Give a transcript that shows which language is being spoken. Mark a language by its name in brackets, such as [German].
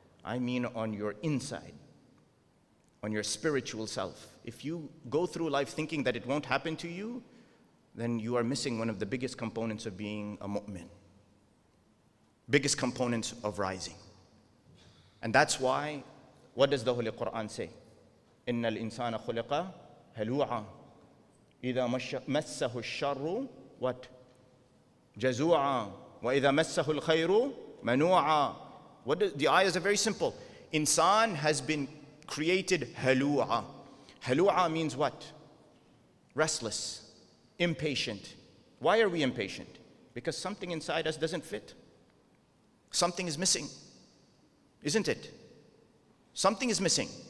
[English] I mean on your inside, on your spiritual self. If you go through life thinking that it won't happen to you, then you are missing one of the biggest components of being a mu'min. Biggest components of rising. And that's why, what does the Holy Quran say? [Arabic] إِنَّ الْإِنسَانَ خُلِقَ هَلُوعًا إِذَا مَسَّهُ الشَّرُّ [English] what? [Arabic] جَزُوعًا وَإِذَا مَسَّهُ الْخَيْرُ مَنُوعًا. [English] The ayahs are very simple. Insan has been created halu'a. Halu'a means what? Restless, impatient. Why are we impatient? Because something inside us doesn't fit. Something is missing, isn't it? Something is missing.